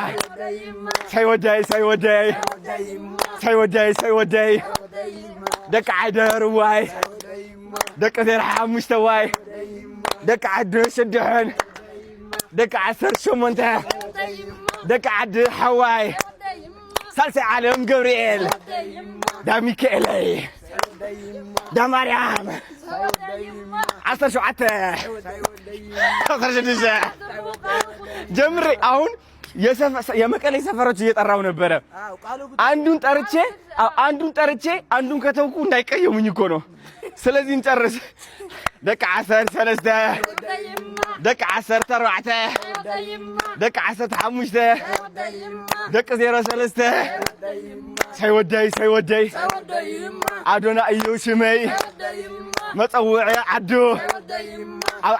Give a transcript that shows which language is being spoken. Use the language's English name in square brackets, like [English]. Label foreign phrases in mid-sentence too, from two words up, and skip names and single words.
[Tigrinya] ሳይወደይ ደቂ ዓደርዋይ ደቂ 05 ዋይ ደቂ ዓዲ 6 ደቂ 18 ደቂ ዓዲ ሓዋይ ሳልሳይ ዓለም ገብርኤል ዳሚካኤለይ ዳማርያም [Amharic] 17 ጀምሬ አሁን የመቀሌ ሰፈሮች እየጠራው ነበረ። አንዱን ጠርቼ አንዱን ከተውኩ እንዳይቀየሙኝ እኮ ነው። ስለዚህ እንጨርስ። ደቂ 13 ደቂ 14 ደቂ 15 ደቂ 03 [Tigrinya] ሳይወደይ ኣዶና እዩ ሽመይ መፀውዒ ዓዱ ኣብ